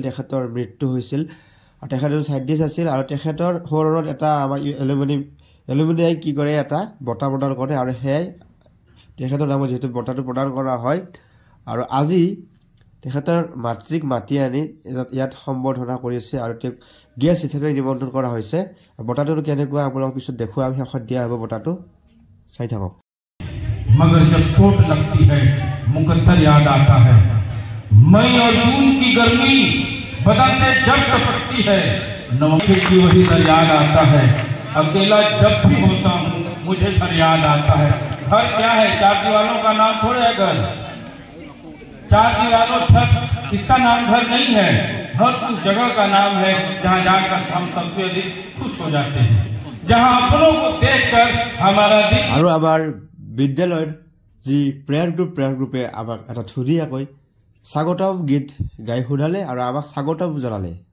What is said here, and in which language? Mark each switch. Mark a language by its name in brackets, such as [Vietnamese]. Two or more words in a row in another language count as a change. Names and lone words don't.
[Assamese] তেখেতৰ মৃত্যু হৈছিল আৰু তেখেতৰ সাইণ্টিষ্ট আছিল আৰু তেখেতৰ সৰুৰত এটা আমাৰ এলুমিনিয়াই কি কৰে এটা বঁটা প্ৰদান কৰে আৰু সেয়াই তেখেতৰ নামত যিহেতু বঁটাটো প্ৰদান কৰা হয় আৰু আজি তেখেতৰ মাতৃক মাতি আনি ইয়াত সম্বৰ্ধনা কৰিছে আৰু তেওঁক গেষ্ট হিচাপে নিমন্ত্ৰণ কৰা হৈছে বঁটাটো কেনেকুৱা আপোনালোকক পিছত দেখুৱাম শেষত দিয়া হ'ব বঁটাটো চাই থাকক [Hindi] मगर जब चोट लगती है मुकद्दर याद आता है मई और जून की गर्मी बदन से जब टपकती है नवंबर की वही दर याद आता है अकेला जब भी होता हूँ मुझे घर याद आता है घर क्या है चार दीवारों का नाम थोड़े है घर चार दीवारों छत इसका नाम घर नहीं है हर उस जगह का नाम है जहाँ जाकर हम सबसे अधिक खुश हो जाते हैं जहाँ अपनों को देखकर हमारा दिल [Assamese] আৰু আমাৰ বিদ্যালয়ৰ যি [English] prayer group [Assamese] আমাক এটা ধুনীয়াকৈ স্বাগতম গীত গাই শুনালে আৰু আমাক স্বাগতম জনালে